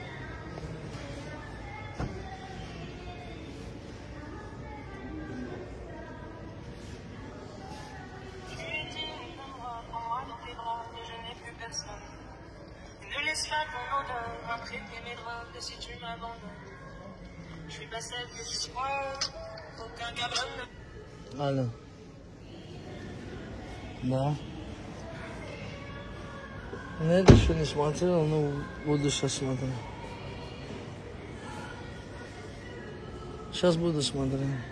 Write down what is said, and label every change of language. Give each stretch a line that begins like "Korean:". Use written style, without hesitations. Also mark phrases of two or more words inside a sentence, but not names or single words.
French: Ne laisse pas ton odeur imprégner mes drogues si tu m'abandonnes. Je suis pas celle que tu crois, aucun cabron.
Russian: Алло. Да. Нет, еще не смотрел, но буду сейчас смотреть. Сейчас буду смотреть.